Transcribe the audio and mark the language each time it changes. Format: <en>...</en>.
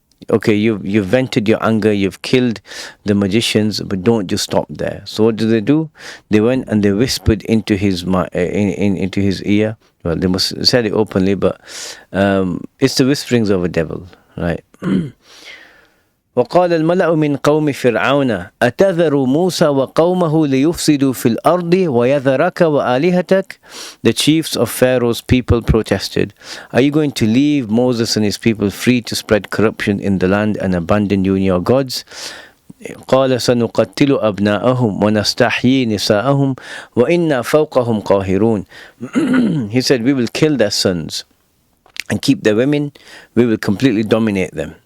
<en>Okay, you've vented your anger, you've killed the magicians, but don't just stop there. So what do? They went and they whispered into his into his ear, Well, they must have said it openly, but it's the whisperings of a devil, right?</en> <ar>وقال الملأ من قوم فرعون أتذر موسى وقومه ليفسدوا في الأرض ويذرك وآلهتك.</ar> <en>The chiefs of Pharaoh's people protested, are you going to leave Moses and his people free to spread corruption in the land and abandon you and your gods?</en> <ar>قال سنقتل أبناءهم ونستحيي نساءهم وإنا فوقهم قاهرون.</ar> <en>He said, we will kill their sons and keep their women, we will completely dominate them.</en>